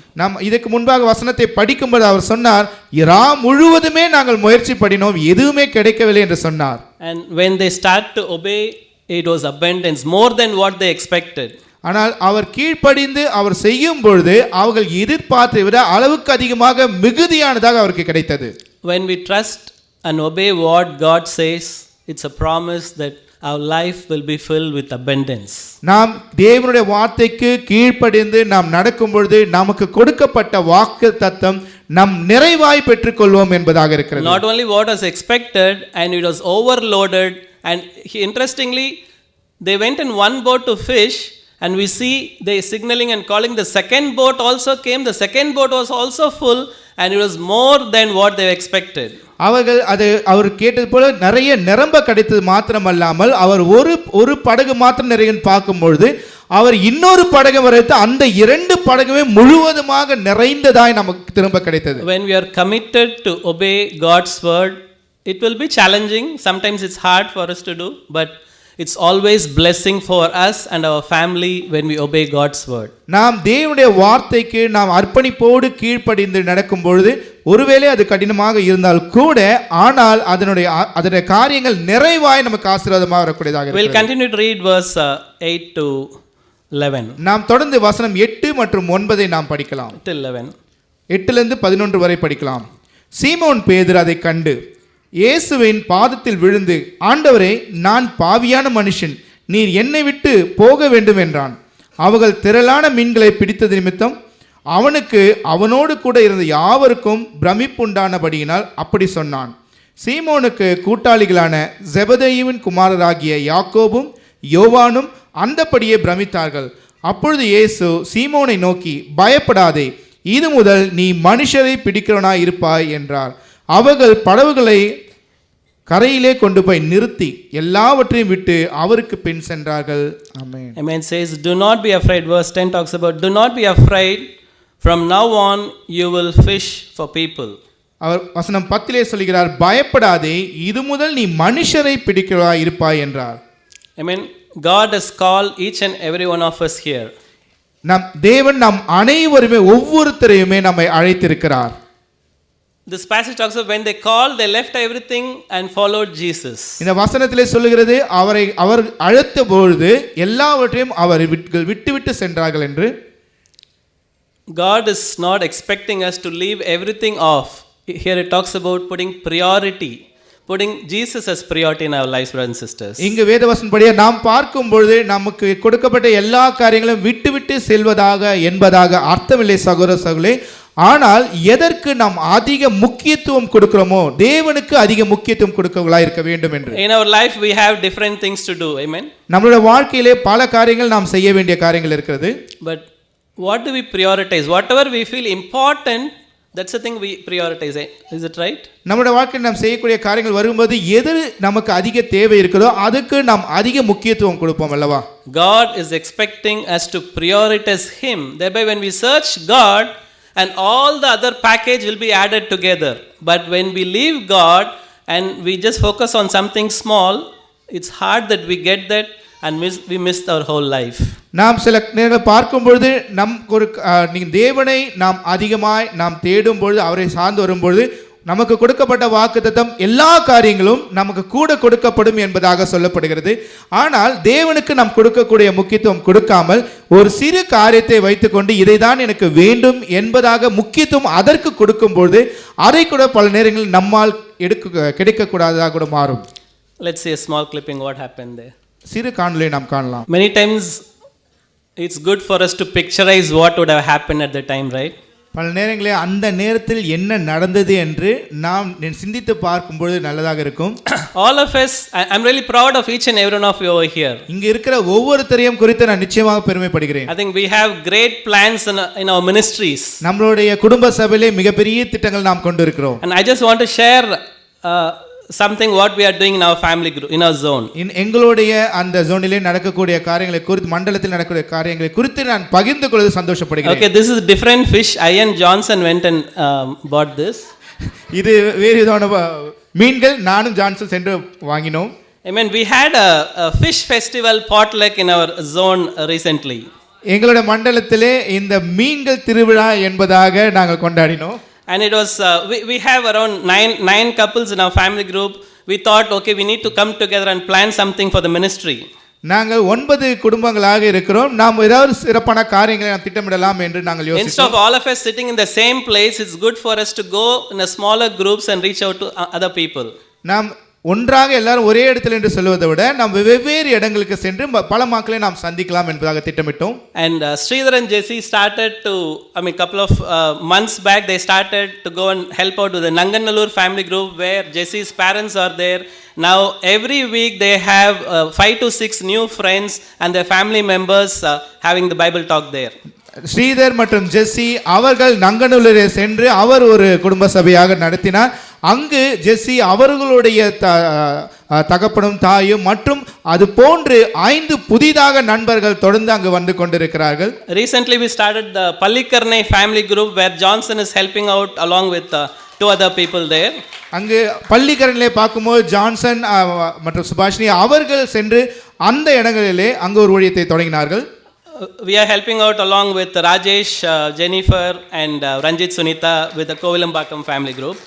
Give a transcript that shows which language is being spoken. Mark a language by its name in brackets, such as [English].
[Tamil] நாம் இதுக்கு முன்பாக வசனத்தை படிக்கும்போது அவர் சொன்னார், இரா முழுவதுமே நாங்கள் முயற்சி பண்ணினோம், எதுவுமே கிடைக்கவில்லை என்று சொன்னார். [English] And when they start to obey, it was abundance, more than what they expected. [Tamil] ஆனால் அவர் கீழ்ப்படிந்து அவர் செய்யும் பொழுது அவர்கள் எதிர்பார்த்ததை விட அளவுக்கு அதிகமாக மிகுதியானதாக அவருக்கு கிடைத்தது. [English] When we trust and obey what God says, it's a promise that our life will be filled with abundance. [Tamil] நாம் தேவனுடைய வார்த்தைக்கு கீழ்ப்படிந்து நாம் நடக்கும் பொழுது நமக்கு கொடுக்கப்பட்ட வாக்குத்தத்தம் நம் நிறைவாய் பெற்றுக்கொள்வோம் என்பதாக இருக்கிறது. [English] Not only what was expected, and it was overloaded, and interestingly they went in one boat to fish, and we see they signaling and calling the second boat also came. The second boat was also full, and it was more than what they expected. [Tamil] அவர் கேட்டது போல நிறைய நிரம்ப கிடைத்தது மாத்திரமல்லாமல் அவர் ஒரு படகு மாத்திரம் நிறைய பார்க்கும்பொழுது அவர் இன்னொரு படகு வரைத்து அந்த 2 படகுமே முழுவதுமாக நிறைந்ததாய் நமக்கு திரும்ப கிடைத்தது. [English] When we are committed to obey God's word, it will be challenging. Sometimes it's hard for us to do, but it's always blessing for us and our family when we obey God's word. [Tamil] நாம் தேவனுடைய வார்த்தைக்கு நாம் அர்ப்பணிப்போடு கீழ்ப்படிந்து நடக்கும் பொழுது ஒருவேளை அது கடினமாக இருந்தால் கூட ஆனால் அதனுடைய காரியங்கள் நிறைவாய் நமக்கு ஆசீர்வாதமாக வரக்கூடியதாக இருக்கும். [English] We'll continue to read verse 8 to 11. [Tamil] நாம் தொடர்ந்து வசனம் 8 மற்றும் 9 நாம் படிக்கலாம். [English] Till 11. [Tamil] 8 லிருந்து 11 வரை படிக்கலாம். சீமோன் பேதுரு அதை கண்டு இயேசுவின் பாதத்தில் விழுந்து, ஆண்டவரே, நான் பாவியான மனுஷன், நீர் என்னை விட்டு போக வேண்டும் என்றான். அவர்கள் திரளான மீன்களை பிடித்தது நிமித்தம் அவனுக்கு அவனோடு கூட இருந்த யாவருக்கும் பிரமிப்புண்டானபடியினால் அப்படி சொன்னான். சீமோனுக்கு கூட்டாளிகளான செபதேயுவின் குமாரராகிய யாக்கோபும் யோவானும் அந்தபடியே பிரமித்தார்கள். அப்பொழுது இயேசு சீமோனை நோக்கி, பயப்படாதே, இது முதல் நீ மனுஷரை பிடிக்கிறவனாய் இருப்பாய் என்றார். அவர்கள் படவுகளை கரையிலே கொண்டு போய் நிறுத்தி எல்லாவற்றையும் விட்டு அவருக்கு பின் சென்றார்கள். ஆமென். [English] Amen says, do not be afraid. Verse 10 talks about, do not be afraid, from now on you will fish for people. [Tamil] அவர் வசனம் 10 சொல்கிறார், பயப்படாதே, இது முதல் நீ மனுஷரை பிடிக்கிறவனாய் இருப்பாய் என்றார். [English] Amen. God has called each and every one of us here. [Tamil] தேவன் நம் அனைவருமே ஒவ்வொருத்தரையுமே நம்மை அழைத்திருக்கிறார். [English] This passage talks about when they called, they left everything and followed Jesus. [Tamil] இந்த வசனத்திலே சொல்லுகிறது, அவர் அழைத்த பொழுது எல்லாவற்றையும் அவர் விட்டு சென்றார்கள் என்று. [English] God is not expecting us to leave everything off. Here it talks about putting priority, putting Jesus as priority in our lives, brothers and sisters. [Tamil] இங்கு வேதவசனப்படியே நாம் பார்க்கும் பொழுது நமக்கு கொடுக்கப்பட்ட எல்லா காரியங்களும் விட்டு செல்வதாக என்பதாக அர்த்தமில்லை சகோதர சகோதரர்களே. ஆனால் எதற்கு நாம் அதிக முக்கியத்துவம் கொடுக்கிறோமோ தேவனுக்கு அதிக முக்கியத்துவம் கொடுக்கவர்களாய் இருக்க வேண்டும் என்று. [English] In our life we have different things to do. Amen. [Tamil] நம்மளுடைய வாழ்க்கையிலே பல காரியங்கள் நாம் செய்ய வேண்டிய காரியங்கள் இருக்கிறது. [English] But what do we prioritize? Whatever we feel important, that's the thing we prioritize. Is it right? [Tamil] நம்முடைய வாழ்க்கையில் நாம் செய்யக்கூடிய காரியங்கள் வரும்போது எது நமக்கு அதிக தேவை இருக்குதோ அதுக்கு நாம் அதிக முக்கியத்துவம் கொடுப்போம் அல்லவா? [English] God is expecting us to prioritize him. Thereby when we search God, and all the other package will be added together. But when we leave God and we just focus on something small, it's hard that we get that and we miss our whole life. [Tamil] நாம் சில நேரங்கள் பார்க்கும் பொழுது தேவனை நாம் அதிகமாய் நாம் தேடும் பொழுது அவரை சார்ந்து வரும்பொழுது நமக்கு கொடுக்கப்பட்ட வாக்குத்தத்தம் எல்லா காரியங்களும் நமக்கு கூட கொடுக்கப்படும் என்பதாக சொல்லப்படுகிறது. ஆனால் தேவனுக்கு நாம் கொடுக்கக்கூடிய முக்கியத்துவம் கொடுக்காமல் ஒரு சிறு காரியத்தை வைத்துக்கொண்டு இதை தான் எனக்கு வேண்டும் என்பதாக முக்கியத்துவம் அதற்கு கொடுக்கும்போது அதை கூட பல நேரங்களில் நம்மால் கிடைக்கக்கூடாததாக கூட மாறும். [English] Let's see a small clipping what happened there. [Tamil] சிறு காணொளியை நாம் காணலாம். [English] Many times it's good for us to picturize what would have happened at the time, right? [Tamil] பல நேரங்களில் அந்த நேரத்தில் என்ன நடந்தது என்று நாம் சிந்தித்து பார்க்கும்போது நல்லதாக இருக்கும். [English] All of us, I'm really proud of each and every one of you over here. [Tamil] இங்க இருக்கிற ஒவ்வொருத்தரையும் குறித்து நான் நிச்சயமாக பெருமைப்படுகிறேன். [English] I think we have great plans in our ministries. [Tamil] நம்மளுடைய குடும்ப சபையிலே மிகப்பெரிய திட்டங்கள் நாம் கொண்டு இருக்கிறோம். [English] And I just want to share something what we are doing in our family group, in our zone. [Tamil] எங்களுடைய அந்த ஜோனிலே நடக்கக்கூடிய காரியங்களை குறித்து மண்டலத்தில் நடக்கக்கூடிய காரியங்களை குறித்து நான் பகிர்ந்து கொள்வது சந்தோஷப்படுகிறேன். [English] Okay, this is different fish. Ian Johnson went and bought this. [Tamil] இது வேறு விதமான மீன்கள் நானும் ஜான்சன் சென்று வாங்கினோம். [English] I mean we had a fish festival potluck in our zone recently. [Tamil] எங்களுடைய மண்டலத்திலே இந்த மீன்கள் திருவிழா என்பதாக நாங்கள் கொண்டாடினோம். [English] And it was we have around nine couples in our family group. We thought, okay, we need to come together and plan something for the ministry. [Tamil] நாங்கள் 9 குடும்பங்களாக இருக்கிறோம். நாம் ஏதாவது சிறப்பான காரியங்களை நாம் திட்டமிடலாம் என்று நாங்கள் யோசித்தோம். [English] Instead of all of us sitting in the same place, it's good for us to go in a smaller groups and reach out to other people. [Tamil] நாம் ஒன்றாக எல்லாரும் ஒரே இடத்தில் என்று சொல்வதை விட நாம் வெவ்வேறு இடங்களுக்கு சென்று பல மக்களை நாம் சந்திக்கலாம் என்பதாக திட்டமிட்டோம். [English] And Sridhar and Jesse started to, couple of months back they started to go and help out with the Nanganallur family group where Jesse's parents are there. Now every week they have 5 to 6 new friends and their family members having the Bible talk there. [Tamil] Sridhar மற்றும் ஜெஸ்ஸி அவர்கள் நங்கநல்லூரை சென்று அவர் ஒரு குடும்ப சபையாக நடத்தினார். அங்கு ஜெஸ்ஸி அவர்களுடைய தகப்பனும் தாயும் மற்றும் அது போன்று 5 புதிதாக நண்பர்கள் தொடர்ந்து அங்கு வந்து கொண்டிருக்கிறார்கள். [English] Recently we started the Pallikarnai family group where Johnson is helping out along with 2 other people there. [Tamil] அங்கு பள்ளிக்கரணிலே பார்க்கும்போது ஜான்சன் மற்றும் சுபாஷினி அவர்கள் சென்று அந்த இடங்களிலே அங்கு ஒரு ஊழியத்தை தொடங்கினார்கள். [English] We are helping out along with Rajesh, Jennifer and Ranjit Sunita with the Kovilambakam family group.